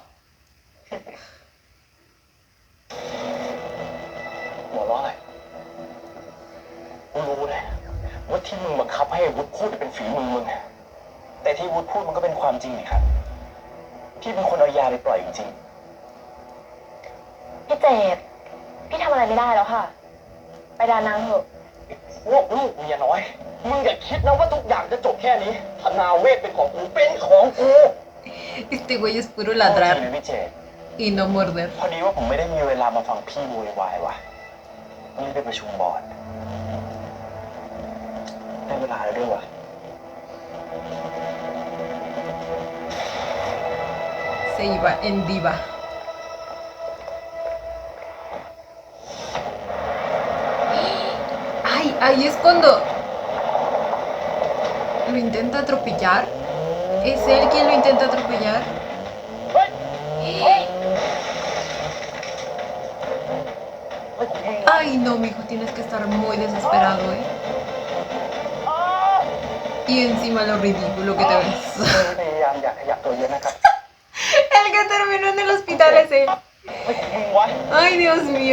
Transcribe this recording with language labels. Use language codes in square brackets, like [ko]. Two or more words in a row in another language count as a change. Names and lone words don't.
[th] หัวเราะอะไรกูรู้นะว่าที่มึงบังคับให้วุฒิพูดเป็นฝีมือมึง แต่ที่วุฒิพูดมันก็เป็นความจริงนี่ครับพี่เป็นคนเอายาไปปล่อยจริง พี่เจดพี่ทำอะไรไม่ได้แล้วค่ะ ไปดานางเถอะ ๆพวกลูกเมียน้อย มึงอย่าคิดนะว่าทุกอย่างจะจบแค่นี้ธนาเวทเป็นของกูเป็นของกู [es] Este güey es puro [th] จริ [es] ladrar [th] งไหมพี่เจ [es] y no morder. [th] พอดีว่าผมไม่ได้มีเวลามาฟังพี่โวยวายว่ะต้องรีบไปประชุมบอร์ดได้เวลาแล้วด้วยว่ะ [es] Se iba en diva. Ay, ahí es cuando lo intenta atropellar. ¿Es él quien lo intenta atropellar? [th] เฮ้ย เฮ้ย [es] Ay, no, mijo, tienes que estar muy desesperado, ¿eh? Y encima lo ridículo que te ves. [th] พยายามอย่าขยับตัวเยอะนะครับ [es] El que terminó en el hospital es él. [th] ไม่ของมึงวะ [es] Ay, Dios mío.